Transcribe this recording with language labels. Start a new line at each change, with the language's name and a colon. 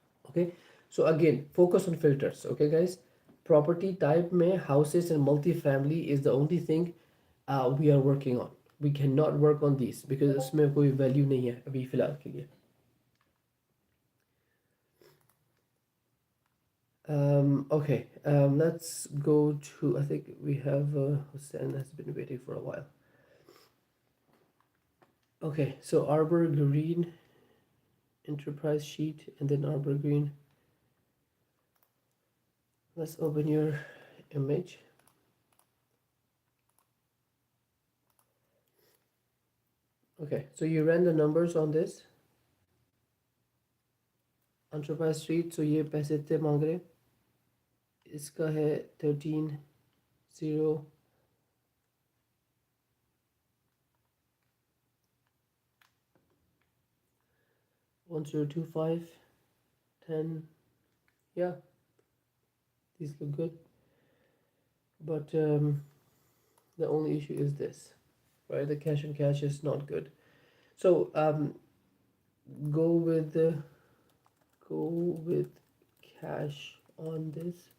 English: Okay, so again focus on filters, okay guys. Property type
Hindi: में
English: Houses and multi family is the only thing we are working on. We can not work on this because
Hindi: उसमें कोई value नहीं है अभी फ़िलहाल के लिए।
English: Okay, let's go to, I think we have Hussein has been waiting for a while. Okay, so Arbor Green, Enterprise Sheet, and then Arbor Green. Let's open your image. Okay, so you ran the numbers on this.
Hindi: Enterprise Sheet,
English: so
Hindi: ये पैसे इतने मांग रहे, इसका है 13 0 1025 10.
English: Yeah, these look good, but the only issue is this, right? The cash and cash is not good. So go with go with cash on this.